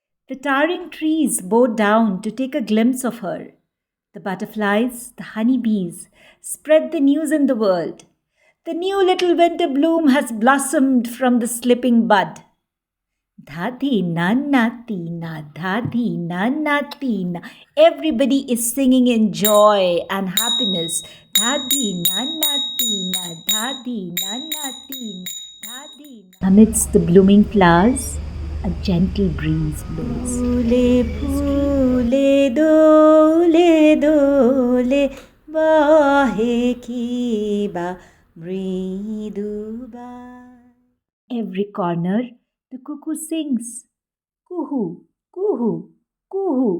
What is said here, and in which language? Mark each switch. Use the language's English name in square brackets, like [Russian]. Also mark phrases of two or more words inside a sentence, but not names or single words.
[English] The towering trees bow down to take a glimpse of her. The butterflies, the honeybees, spread the news in the world. The new little winter bloom has blossomed from the slipping bud. Dhadi nana tina, dhadi nana tina. Everybody is singing in joy and happiness. Dhadi nana tina, dhadi nana tina, dhadi. Amidst the blooming flowers, a gentle breeze blows. [Odia] Phule phule dole dole bahe kiba mriduba. [English] Every corner, the cuckoo sings, kuhu, kuhu, kuhu.